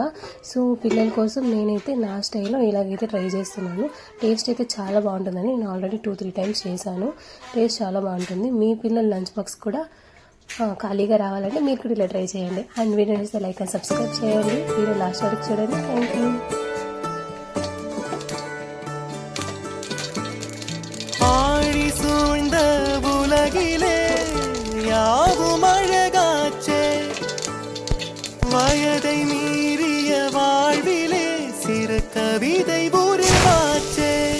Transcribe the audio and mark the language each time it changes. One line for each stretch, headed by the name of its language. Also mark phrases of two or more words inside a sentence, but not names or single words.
Telugu: సో పిల్లల కోసం నేనైతే నా స్టైల్లో ఇలాగైతే ట్రై చేస్తున్నాను. టేస్ట్ అయితే చాలా బాగుంటుందని నేను ఆల్రెడీ 2-3 టైమ్స్ చేశాను. టేస్ట్ చాలా బాగుంటుంది. మీ పిల్లల
English: lunch box
Telugu: కూడా ఖాళీగా రావాలంటే మీరు కూడా ఇలా ట్రై చేయండి.
English: and video
Telugu: చేస్తే
English: like and subscribe
Telugu: చేయండి.
English: video last
Telugu: వరకు చూడండి.
English: thank you.
Tamil: சூழ்ந்த உலகிலே யாவும் அழகாச்சே, வயதை மீறிய வாழ்விலே சிறு கவிதை உருவாச்சே,